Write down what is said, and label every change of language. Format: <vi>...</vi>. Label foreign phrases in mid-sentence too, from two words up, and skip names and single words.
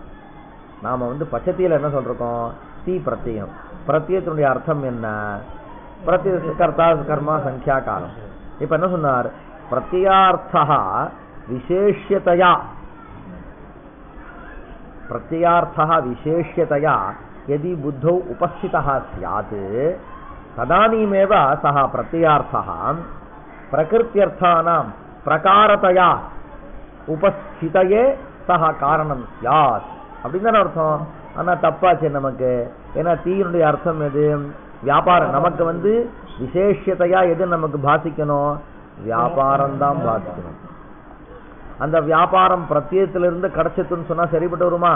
<ta>நாம பச்சத்தியில என்ன சொல்றோம்? தீ பிரத்யம். பிரத்யத்தினுடைய அர்த்தம் என்ன? பிரத்ய கர்த்தா கர்மா சங்கியா காலம். இப்ப என்ன சொன்னார்?</ta> <sa>प्रत्ययार्था विशेष्यतया, प्रत्ययार्था विशेष्यतया यदि बुद्धौ उपस्थितः स्यात् तदानीमेव सः प्रत्ययार्थः प्रकृत्यर्थानां प्रकारतया उपस्थितये सः कारणं स्यात्</sa> <ta>அப்படின்னா அர்த்தம். ஆனா தப்பாச்சு நமக்கு. ஏன்னா தீயினுடைய அர்த்தம் எது? வியாபாரம். நமக்கு விசேஷத்தையா எது நமக்கு பாசிக்கணும்? வியாபாரம் தான் பாசிக்கணும். அந்த வியாபாரம் பிரத்யத்திலிருந்து கிடைச்சதுன்னு சொன்னா சரிப்பட்டு வருமா?</ta>